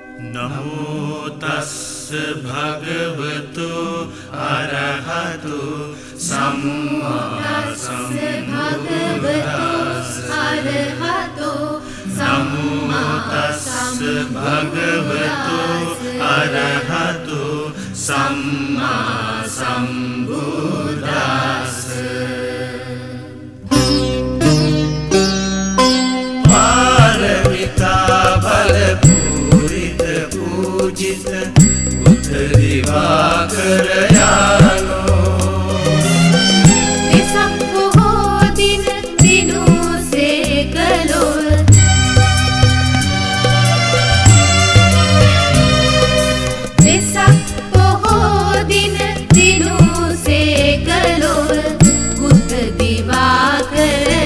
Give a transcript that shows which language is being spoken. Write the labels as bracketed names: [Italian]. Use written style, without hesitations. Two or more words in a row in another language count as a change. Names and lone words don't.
[Pali] නමෝ තස්ස භගවතු අරහතු සම්මා සම්බුද්දස්ස නමෝ තස්ස භගවතු අරහතු සම්මා සම්බුද්දස්ස [Sinhala] පාරමිතා බල පූරිත පූජිත බුද්ධ දිවාකර යානෝ වෙසක් පොහෝ දින දිනුසේ කළොල් වෙසක් පොහෝ දින දිනුසේ කළොල් බුද්ධ දිවාකර